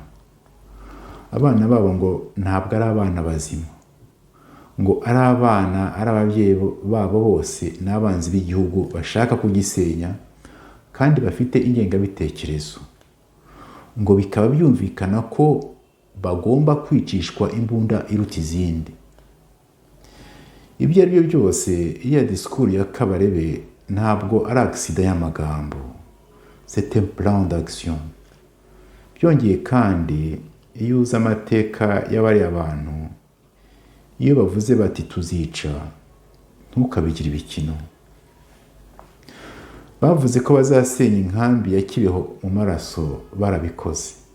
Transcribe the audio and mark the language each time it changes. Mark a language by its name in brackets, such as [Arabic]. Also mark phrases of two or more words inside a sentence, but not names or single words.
[Kinyarwanda] Abana babo ngo ntabwo ari abana bazima, ngo ari abana, ari ababyeyi babo bose n'abanzi b'igihugu bashaka kugisenya kandi bafite ingengabitekerezo, ngo bikaba byumvikana ko bagomba kwicishwa imbunda iruta izindi. Ibyo ari byo byose, iriya disikuru ya Kabarebe ntabwo ari agisida y'amagambo, [French] c'est un plan d'action. [Kinyarwanda] Byongeye kandi iyo uzi amateka y'abari abantu, iyo bavuze bati tuzica, ntukabigire ibikino. Bavuze ko bazasenya inkambi ya Kibeho mu maraso, barabikoze.